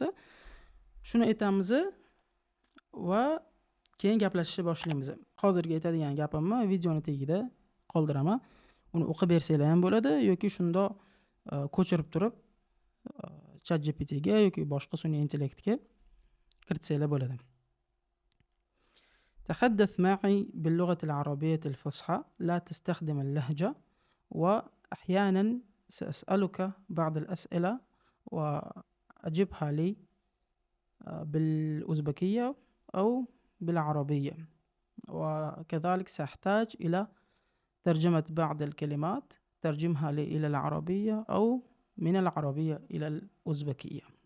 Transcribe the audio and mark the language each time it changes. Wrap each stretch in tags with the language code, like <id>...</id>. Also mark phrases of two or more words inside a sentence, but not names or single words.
<uz>Shuni aytamiz va keyin gaplashishni boshlaymiz. Hozirgi aytadigan gapimni videoni tagida qoldiraman. Uni o'qib bersanglar ham bo'ladi yoki shundoq ko'chirib turib ChatGPT ga yoki boshqa sun'iy intellektga kiritsanglar bo'ladi.</uz> <ar>تحدث معي باللغة العربية الفصحى، لا تستخدم اللهجة، وأحيانا سأسألك بعض الأسئلة وأجبها لي بالأوزبكية أو بالعربية، وكذلك سأحتاج إلى ترجمة بعض الكلمات، ترجمها لي إلى العربية أو من العربية إلى الأوزبكية.</ar>